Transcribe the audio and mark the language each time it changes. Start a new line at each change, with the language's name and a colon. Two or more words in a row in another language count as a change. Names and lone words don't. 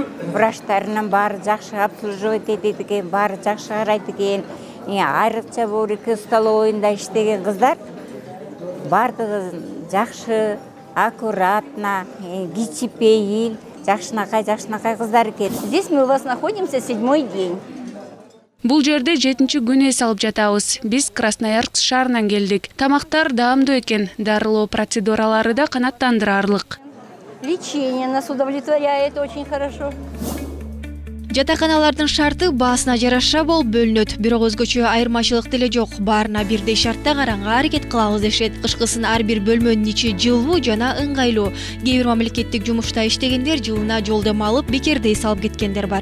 Kyrgyz: Врачтарынын баары жакшы обслуживать этет экен, баары жакшы карайт экен. Айрыкча бул столовойунда иштеген кыздар баардыгы жакшы, аккуратно, кичипейил, жакшынакай кыздар экен.
Russian: Здесь мы у вас находимся 7-й день.
Kyrgyz: Бул жерде 7-чи күн эс алып жатабыз. Биз Красноярск шаарынан келдик. Тамактар даамдуу экен, дарылоо процедуралары да канааттандырарлык.
Russian: Лечение нас удовлетворяет очень хорошо.
Kyrgyz: Жатаканалардын шарты баасына жараша болуп бөлүнөт. Бирок өзгөчө айырмачылык деле жок. Баарына бирдей шартта караганга аракет кылабыз дешет. Кышкысын ар бир бөлмөнүн ичи жылуу жана ыңгайлуу. Кээ бир мамлекеттик жумушта иштегендер жылына жолдомо алып, бекерде эс алып кеткендер бар.